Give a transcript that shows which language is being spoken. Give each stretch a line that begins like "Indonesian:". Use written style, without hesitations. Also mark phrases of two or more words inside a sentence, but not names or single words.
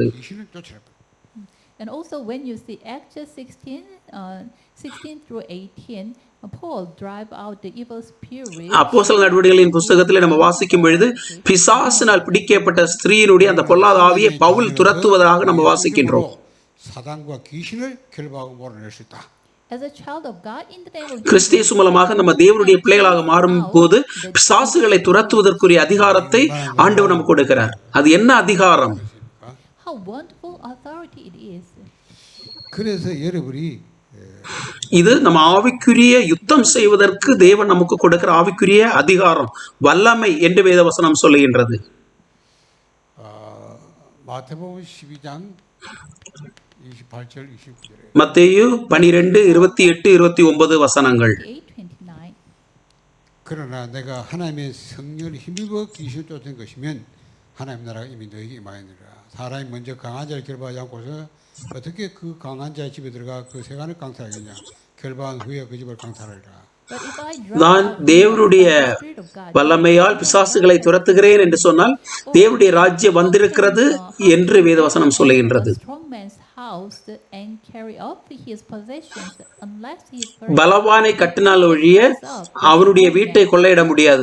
English: And also when you see Acts 16-18, Paul drive out the evil spirit.
Tamil: அப்போஸ்தலர் நடவடிக்கைகளின் புத்தகத்தில் நம்ம வாசிக்கும் பொழுது பிசாசினால் பிடிக்கப்பட்ட ஸ்திரீயினுடைய அந்த பொல்லாத ஆவியை பவுல் துரத்துவதாக நம்ம வாசிக்கின்றோம்.
Korean: 사단과 귀신을 결박하고 몰아낼 수 있다.
English: As a child of God, in the name of
Tamil: கிறிஸ்து இயேசு மூலமாக நம்ம தேவனுடைய பிள்ளைகளாக மாறும் போது பிசாசுகளை துரத்துவதற்குரிய அதிகாரத்தை ஆண்டவர் நமக்கு கொடுக்கிறார். அது என்ன அதிகாரம்?
English: how wonderful authority it is.
Korean: 그래서 여러분이
Tamil: இது நம்ம ஆவிக்குரிய யுத்தம் செய்வதற்கு தேவன் நமக்கு கொடுக்கிற ஆவிக்குரிய அதிகாரம், வல்லமை என்று வேதவசனம் சொல்லுகின்றது.
Korean: 마태복음 12장 28절 29절에
Tamil: மத்தேயு 12:28-29 வசனங்கள். 8:29.
Korean: 그러나 내가 하나님의 성령을 힘입어 귀신 쫓은 것이면 하나님 나라가 이미 너에게 임하였느니라. 사람이 먼저 강한 자를 결박하지 않고서 어떻게 그 강한 자의 집에 들어가 그 세간을 강탈하겠냐. 결박한 후에 그 집을 강탈하리라.
Tamil: நான் தேவனுடைய வல்லமையால் பிசாசுகளை துரத்துகிறேன் என்று சொன்னால் தேவனுடைய ராஜ்யம் வந்திருக்கிறது என்று வேதவசனம் சொல்லுகின்றது. பலவானை கட்டினால் ஒழிய அவனுடைய வீட்டை கொள்ளையிட முடியாது.